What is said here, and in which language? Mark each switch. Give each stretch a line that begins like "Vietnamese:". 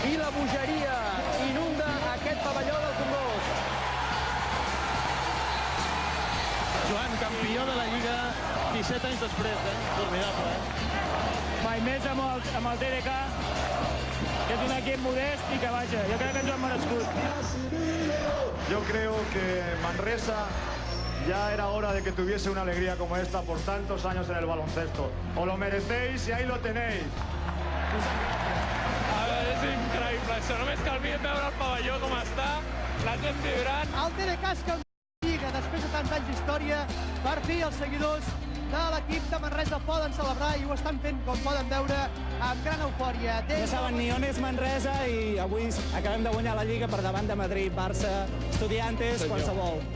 Catalan: I la bogeria inunda aquest pavelló del Congost. Joan, campió de la Lliga 17 anys després, Formidable, Mai més amb el TDK, que és un equip modest i que vaja, jo crec que ens ho hem merescut.
Spanish: Yo creo que Manresa ya era hora de que tuviese una alegría como esta por tantos años en el baloncesto. Os lo merecéis y ahí lo tenéis.
Catalan: És increïble, això. Només cal veure el pavelló com està, la gent vibrant. El TDK és campió de Lliga després de tants anys d'història. Per fi els seguidors de l'equip de Manresa poden celebrar i ho estan fent, com poden veure, amb gran eufòria. Ja saben, ni on és Manresa i avui acabem de guanyar la Lliga per davant de Madrid, Barça, Estudiantes, qualsevol.